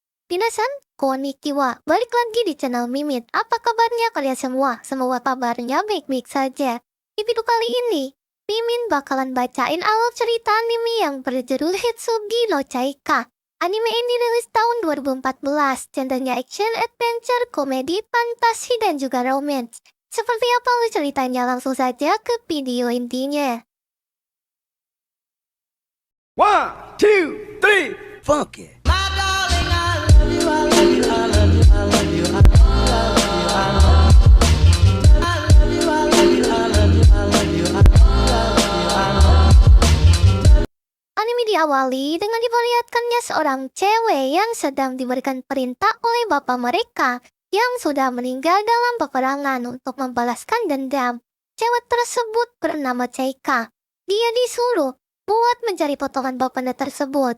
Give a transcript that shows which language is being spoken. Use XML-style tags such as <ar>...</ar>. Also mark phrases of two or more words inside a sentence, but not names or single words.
<ja>みなさん、こんにちは.</ja> <id>Balik lagi di channel Mimit. Apa kabarnya kalian semua? Semua kabarnya baik-baik saja. Di video kali ini, Mimin bakalan bacain alur cerita anime yang berjudul Hitsugi no Chaika. Anime ini rilis tahun 2014, genrenya</id> <en>action, adventure,</en> <id>komedi, fantasi, dan juga romance. Seperti apa alur ceritanya? Langsung saja ke video intinya.</id> <en>One, two, three, funk it.</en> <id>Anime diawali dengan diperlihatkannya seorang cewek yang sedang diberikan perintah oleh bapak mereka yang sudah meninggal dalam peperangan untuk membalaskan dendam. Cewek tersebut bernama Chaika. Dia disuruh buat mencari potongan bapaknya tersebut.</id>